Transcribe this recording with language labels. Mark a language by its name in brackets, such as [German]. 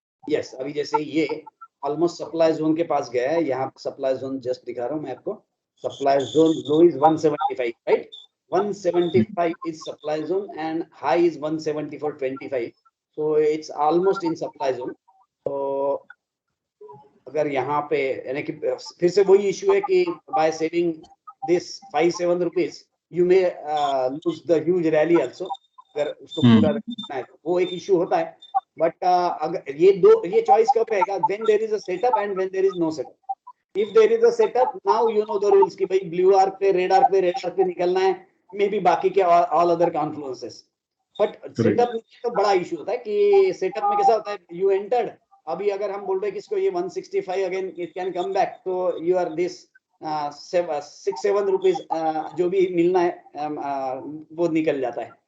[Hindi] Yes, अभी जैसे ये ऑलमोस्ट सप्लाई जोन के पास गया है, यहाँ सप्लाई जोन जस्ट दिखा रहा हूँ मैं आपको, supply zone low is 175, right, [English] 175 is supply zone [Hindi] and high is 174.25, so it's almost in supply zone। तो अगर यहाँ पे यानी कि फिर से वही इशू है कि [English] by saving this 5-7 rupees you may lose the huge rally also, [Hindi] अगर उसको पूरा रखना है तो वो एक इशू होता है। बट अगर ये चॉइस कब रहेगा, [English] when there is a setup and when there is no setup। if there is a setup, now you know the rules [Hindi] कि भाई ब्लू आर्क पे रेड आर्क पे निकलना है, [English] may be [Hindi] बाकी के [English] All other confluences. [Hindi] बट सेटअप में तो बड़ा इशू होता है कि सेटअप में कैसा होता है, [English] you entered, [Hindi] अभी अगर हम बोल रहे हैं कि इसको ये 165 again [English] it can come back, [Hindi] तो [English] you are this [Hindi] 6-7 रुपीज जो भी मिलना है वो निकल जाता है।